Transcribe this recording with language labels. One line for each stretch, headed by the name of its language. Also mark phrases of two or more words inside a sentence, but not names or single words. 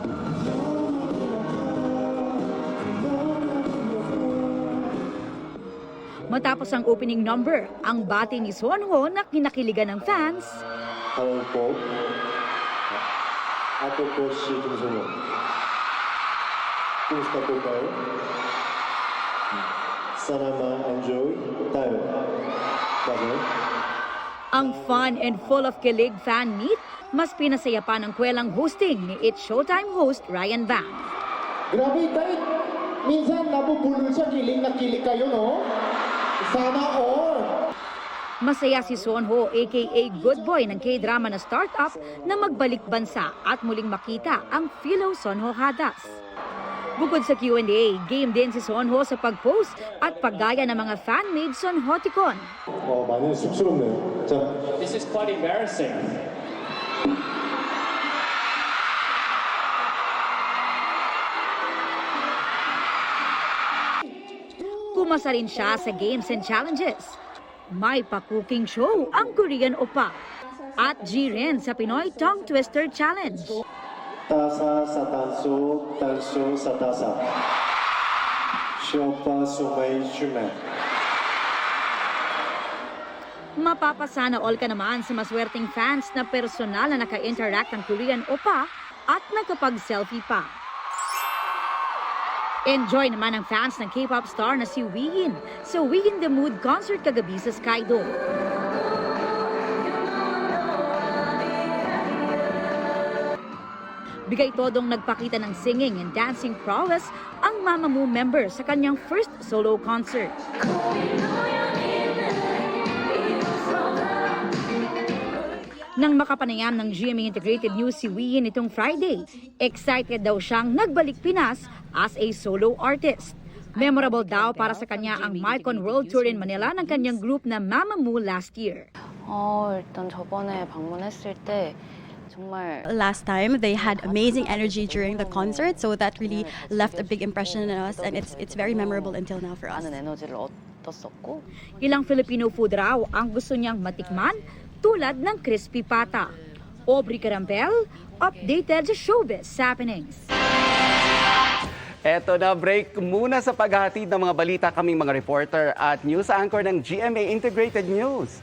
Filipino: Matapos ang opening number, ang bati ni Son Ho na kinakiligan ng fans. Hello po. Ako po si Kim Son Ho. Kumusta po kayo? Sana ma-enjoy tayo. Bakit? Ang
English: fun and full of
Filipino: kilig
English: fan meet,
Filipino: mas pinasaya pa ng kwelang hosting ni It's Showtime host Ryan Bang. Grabe, kahit minsan nabubulol sa kilig na kilig kayo, no? Sana all! Masaya si Son Ho aka Good Boy ng K-drama na startup na magbalik bansa at muling makita ang Philo Son Ho Hadas. Bukod sa Q&A, game din si Son Ho sa pag-post at paggaya ng mga fan-made Son Hoticon.
Korean: 많이 쑥스럽네요. 자,
English: This is quite embarrassing.
Filipino: Pumasa rin siya sa
English: games and challenges.
Filipino: May pa-cooking show ang Korean Opa. At G rin sa Pinoy Tongue Twister Challenge. 따사 사단소 단소 사다사. 쇼파 수메이 슈메. Mapapasana all ka naman sa maswerteng fans na personal na naka-interact ang Korean Opa at nakapag-selfie pa. Enjoy naman ang fans ng K-pop star na si Wee In sa Wee In The Mood concert kagabi sa Skydome. Bigay todong nagpakita ng
English: singing and dancing prowess
Filipino: ang Mamamoo member sa kanyang
English: first solo concert.
Filipino: Nang makapanayam ng GMA Integrated News si Wee In itong Friday, excited daw siyang nagbalik Pinas
English: as a solo artist.
Filipino: Memorable daw para sa kanya ang Marcon World Tour in Manila ng kanyang group na Mamamoo
English: last year.
Korean: 일단 저번에 방문했을 때 정말
English: last time they had amazing energy during the concert, so that really left a big impression on us, and it's very memorable until now for us.
Korean: 많은 에너지를 얻었었고
Filipino: Ilang Filipino food raw ang gusto niyang matikman tulad ng crispy pata. Aubrey Carampel, updated sa showbiz happenings. Eto na, break muna sa paghahatid ng mga balita kaming mga reporter at news anchor ng GMA Integrated News.